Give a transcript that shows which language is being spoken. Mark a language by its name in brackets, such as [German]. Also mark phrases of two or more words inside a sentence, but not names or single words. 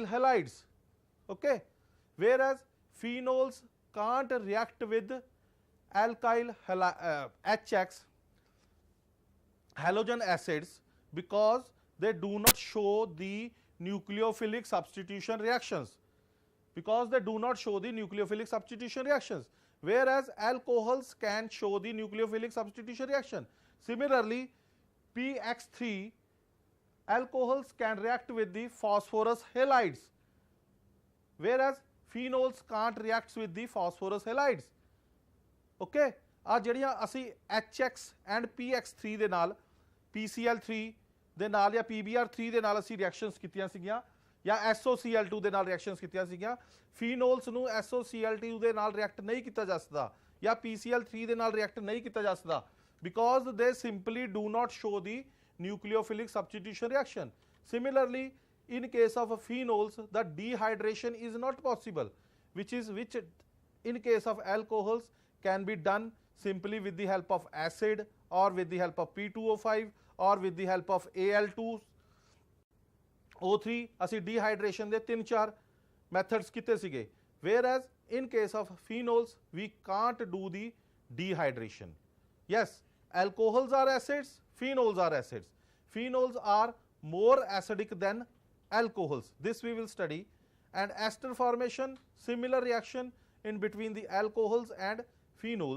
[English] halides, okay, whereas phenols can't react with alkyl HX halogen acids because they do not show the nucleophilic substitution reactions, whereas alcohols can show the nucleophilic substitution reaction. Similarly, PX3 alcohols can react with the phosphorus halides, whereas phenols can't react with the phosphorus halides. [Punjabi] Okay, ਆ ਜਿਹੜੀਆਂ ਅਸੀਂ HX and PX3 ਦੇ ਨਾਲ, PCl3 ਦੇ ਨਾਲ ਜਾਂ PBr3 ਦੇ ਨਾਲ ਅਸੀਂ ਰਿਐਕਸ਼ਨਸ ਕੀਤੀਆਂ ਸੀਗੀਆਂ, ਜਾਂ SOCl2 ਦੇ ਨਾਲ ਰਿਐਕਸ਼ਨਸ ਕੀਤੀਆਂ ਸੀਗੀਆਂ, ਫੀਨੋਲਸ ਨੂੰ SOCl2 ਦੇ ਨਾਲ ਰਿਐਕਟ ਨਹੀਂ ਕੀਤਾ ਜਾ ਸਕਦਾ ਜਾਂ PCl3 ਦੇ ਨਾਲ ਰਿਐਕਟ ਨਹੀਂ ਕੀਤਾ ਜਾ ਸਕਦਾ, [English] because they simply do not show the nucleophilic substitution reaction. Similarly, in case of phenols, the dehydration is not possible, which in case of alcohols can be done simply with the help of acid or with the help of P2O5 or with the help of Al2O3. [Punjabi] ਅਸੀਂ dehydration ਦੇ 3-4 methods ਕੀਤੇ ਸੀਗੇ, [English] whereas in case of phenols we can't do the dehydration. Yes, alcohols are acids, phenols are acids. Phenols are more acidic than alcohols. This we will study. And ester formation, similar reaction in between the alcohols and phenols.